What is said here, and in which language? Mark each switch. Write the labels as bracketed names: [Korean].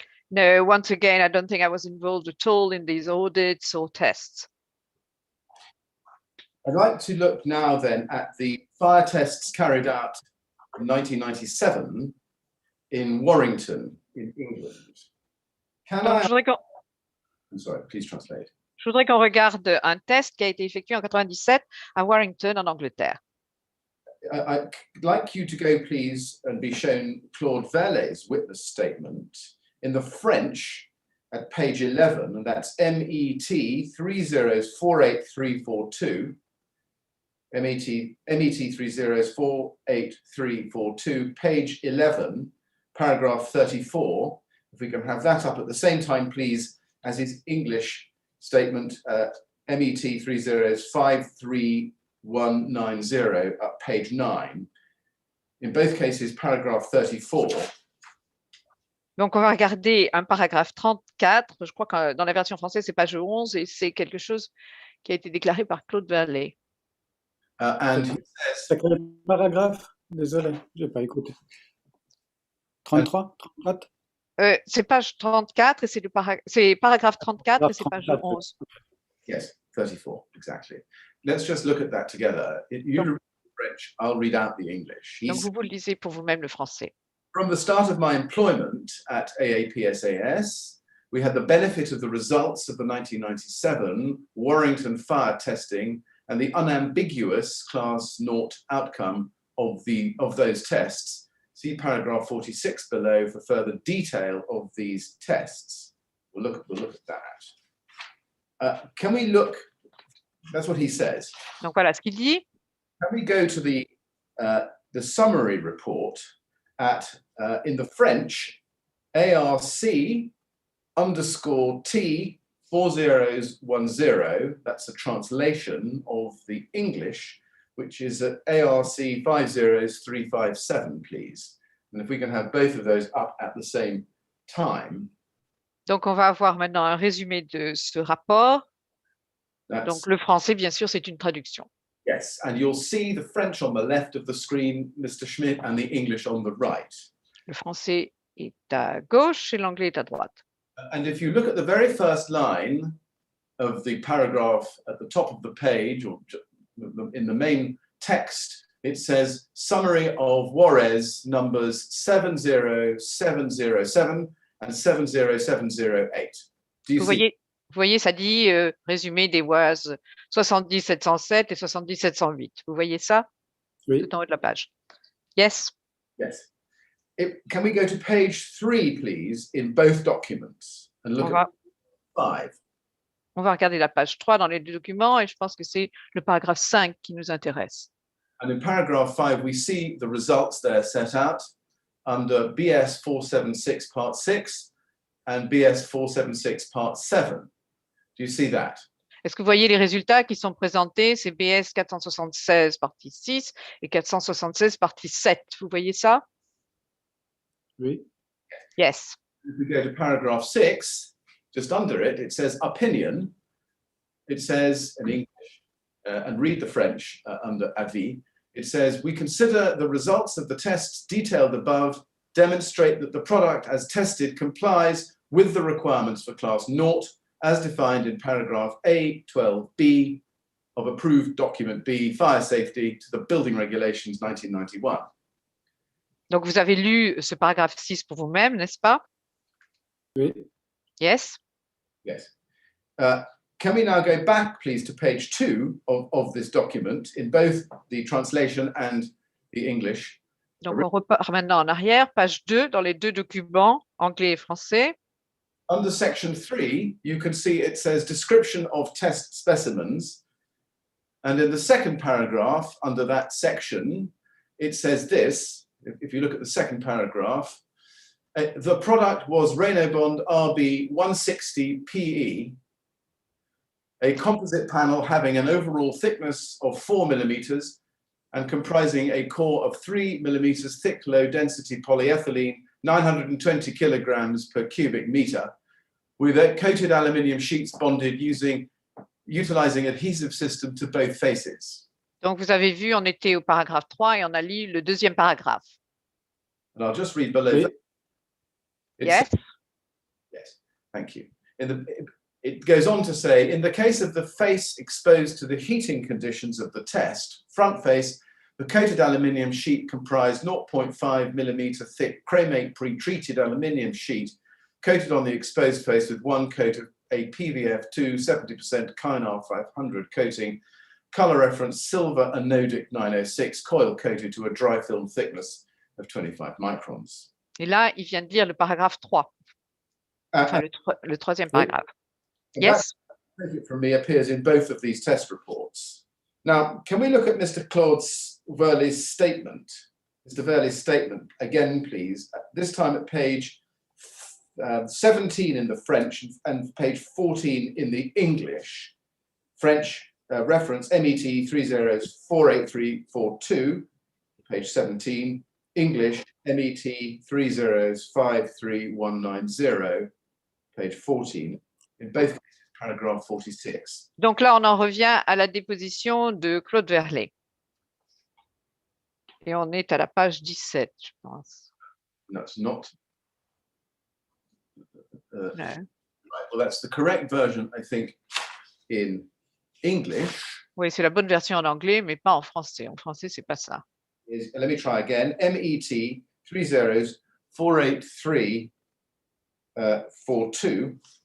[English] No, once again, I don't think I was involved at all in these audits or tests. I'd like to look now then at the fire tests carried out in 1997 in Warrington, in England. I'm sorry, please translate. [French] Je voudrais qu'on regarde un test qui a été effectué en 97 à Warrington, en Angleterre. [English] I'd like you to go, please, and be shown Claude Velle's witness statement in the French at page 11, and that's MET 30484342. MET 30484342, page 11, paragraph 34. If we can have that up at the same time, please, as his English statement, MET 30531190 at page 9. In both cases, paragraph 34. [French] Donc, on va regarder un paragraphe 34. Je crois que dans la version française, c'est page 11 et c'est quelque chose qui a été déclaré par Claude Velle. C'est quel paragraphe? Désolé, je n'ai pas écouté. 33? 34? C'est page 34 et c'est paragraphe 34 et c'est page 11. [English] Yes, 34, exactly. Let's just look at that together. You read the French, I'll read out the English. [French] Donc, vous le lisez pour vous-même le français. [English] From the start of my employment at AAPSAS, we had the benefit of the results of the 1997 Warrington fire testing and the unambiguous class 0 outcome of those tests. See paragraph 46 below for further detail of these tests. We'll look at that. Can we look? That's what he says. [French] Donc voilà ce qu'il dit. [English] Can we go to the summary report at, in the French, ARC underscore T 4010, that's a translation of the English, which is at ARC 50357, please. And if we can have both of those up at the same time. [French] Donc, on va avoir maintenant un résumé de ce rapport. Donc, le français, bien sûr, c'est une traduction. [English] Yes, and you'll see the French on the left of the screen, Mr. Schmidt, and the English on the right. [French] Le français est à gauche et l'anglais est à droite. [English] And if you look at the very first line of the paragraph at the top of the page, or in the main text, it says summary of Juarez numbers 70707 and 70708. Do you see? [French] Vous voyez, ça dit résumé des Juarez 70707 et 70708. Vous voyez ça? Oui. Tout en haut de la page. [English] Yes. Yes. Can we go to page 3, please, in both documents and look at 5? [French] On va regarder la page 3 dans les deux documents et je pense que c'est le paragraphe 5 qui nous intéresse. [English] And in paragraph 5, we see the results there set out under BS 476 part 6 and BS 476 part 7. Do you see that? [French] Est-ce que vous voyez les résultats qui sont présentés? C'est BS 476 partie 6 et 476 partie 7. Vous voyez ça? Oui. [English] Yes. If we go to paragraph 6, just under it, it says opinion. It says in English, and read the French under avis. It says, we consider the results of the tests detailed above demonstrate that the product as tested complies with the requirements for class 0 as defined in paragraph A12B of approved document B, fire safety to the building regulations 1991. [French] Donc, vous avez lu ce paragraphe 6 pour vous-même, n'est-ce pas? Oui. [English] Yes. Yes. Can we now go back, please, to page 2 of this document in both the translation and the English? Donc, on repart maintenant en arrière, page 2, dans les deux documents, anglais et français. Under section 3, you can see it says description of test specimens. And in the second paragraph, under that section, it says this. If you look at the second paragraph, the product was Reynobond RB 160 PE, a composite panel having an overall thickness of 4 millimeters and comprising a core of 3 millimeters thick, low density polyethylene, 920 kilograms per cubic meter, with coated aluminium sheets bonded utilizing adhesive system to both faces. [French] Donc, vous avez vu, on était au paragraphe 3 et on a lu le deuxième paragraphe. [English] And I'll just read below [French] Oui. [English] that. Yes. Yes, thank you. It goes on to say, in the case of the face exposed to the heating conditions of the test, front face, the coated aluminium sheet comprised 0.5 millimeter thick chromate pre-treated aluminium sheet coated on the exposed face with one coat of a PVF2 70% Kynar 500 coating, color reference silver anodic 906, coil coated to a dry film thickness of 25 microns. [French] Et là, il vient de lire le paragraphe 3. Enfin, le troisième paragraphe. [English] Yes. Take it from me appears in both of these test reports. Now, can we look at Mr. Claude Verle's statement? Mr. Verle's statement again, please. This time at page 17 in the French and page 14 in the English. French reference MET 30483442, page 17. English MET 3053190, page 14. In both cases, paragraph 46. Donc là, on en revient à la déposition de Claude Verle. Et on est à la page 17, je pense. That's not. No. Right. Well, that's the correct version, I think, in English. [French] Oui, c'est la bonne version en anglais, mais pas en français. En français, c'est pas ça. [English] Let me try again. MET 3048342.